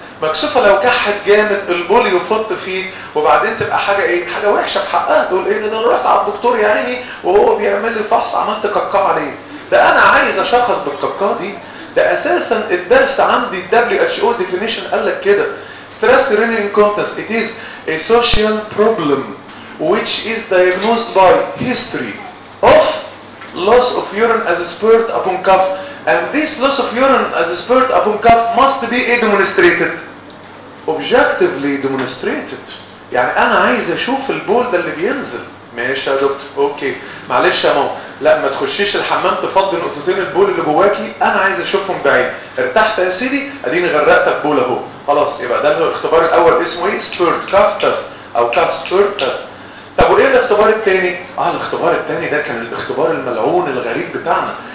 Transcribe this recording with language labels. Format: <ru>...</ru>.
<ar>مكشوفه لو كحت جامد البولي يفط فيه وبعدين تبقى حاجه ايه؟ حاجه وحشه بحقها. تقول ايه ده انا رحت على الدكتور يا عيني وهو بيعمل لي فحص عملت قبقبه عليه. لا انا عايز اشخص بالقبقبه دي. ده اساسا الدرس عندي ال WHO definition قال لك كده.</ar> <en>Stress urinary incontinence it is a social problem which is diagnosed by history of loss of urine as a spurt upon cough. And this loss of urine as a spurt upon cough must be demonstrated. Objectively demonstrated.</en> <ar>يعني أنا عايز أشوف البول ده اللي بينزل. ماشي يا دكتور، أوكي. معلش يا ماما، لا ما تخشيش الحمام تفضي نقطتين البول اللي جواكي، أنا عايز أشوفهم بعيد. ارتحت يا سيدي، أديني غرقت البول أهو. خلاص يبقى ده الاختبار الأول اسمه إيه؟</ar> <en>spurt cough test أو cough spurt test.</en> <ar>طب وإيه الاختبار الثاني؟ آه الاختبار الثاني ده كان الاختبار الملعون الغريب بتاعنا.</ar>